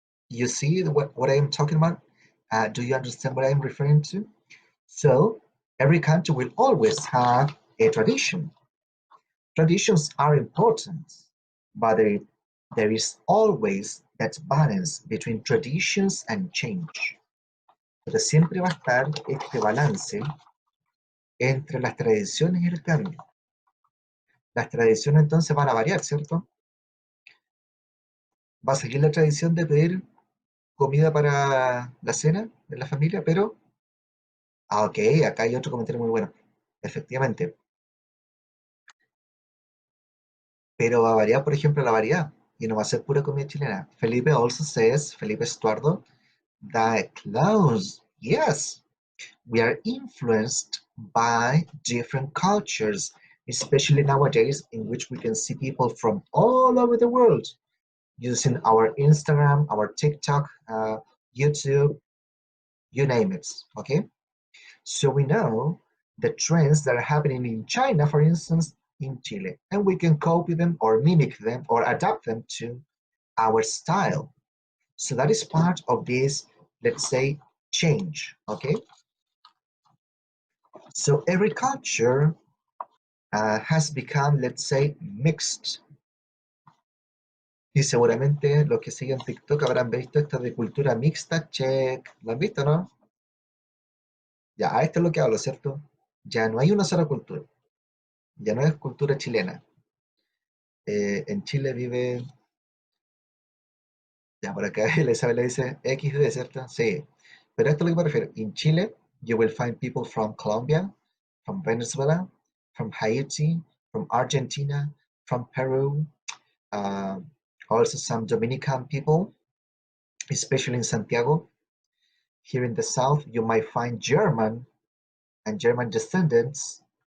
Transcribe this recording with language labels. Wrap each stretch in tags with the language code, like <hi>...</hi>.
<en>You see what I am talking about? Do you understand what I am referring to? So, every country will always have a tradition. Traditions are important, but there is always that balance between traditions and change.</en> <es>Pero siempre va a estar este balance entre las tradiciones y el cambio. Las tradiciones entonces van a variar, ¿cierto? Va a seguir la tradición de pedir comida para la cena de la familia, pero, ok, acá hay otro comentario muy bueno. Efectivamente, pero va a variar, por ejemplo, la variedad, y no va a ser pura comida chilena.</es> <en>Felipe also says, Felipe Estuardo, that close, yes, we are influenced by different cultures, especially nowadays, in which we can see people from all over the world using our Instagram, our TikTok, YouTube, you name it, okay? So we know the trends that are happening in China, for instance, in Chile, and we can copy them or mimic them or adapt them to our style. So that is part of this, let's say, change, okay? So every culture has become, let's say, mixed.</en> <es>Y seguramente los que siguen TikTok habrán visto esto de cultura mixta, check. ¿Lo han visto, no? Ya, esto es lo que hablo, ¿cierto? Ya no hay una sola cultura. Ya no es cultura chilena. En Chile vive, ya por acá Isabel le dice XD, ¿cierto? Sí. Pero esto es lo que me refiero.</es> <en>In Chile, you will find people from Colombia, from Venezuela, from Haiti, from Argentina, from Peru, uh, also some Dominican people, especially in Santiago. Here in the south, you might find German and German descendants.</en>